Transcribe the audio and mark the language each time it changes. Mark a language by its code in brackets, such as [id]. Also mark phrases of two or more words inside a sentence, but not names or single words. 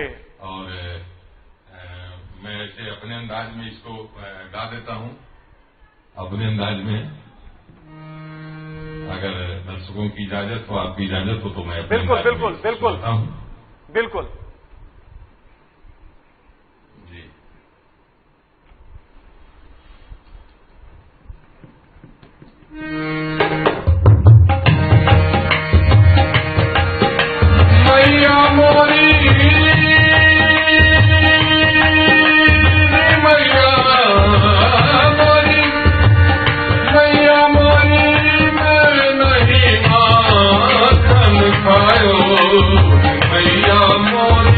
[hi] और मैं ऐसे अपने अंदाज में इसको गा देता हूं, अपने अंदाज में। अगर दर्शकों की इजाजत हो, आपकी इजाजत हो, तो मैं अपने बिल्कुल बिल्कुल बिल्कुल बिल्कुल जी। [bra] मैया मोरी, मैया मोरी, मैया मोरी, मैं नहीं माखन खायो, मैया मोरी।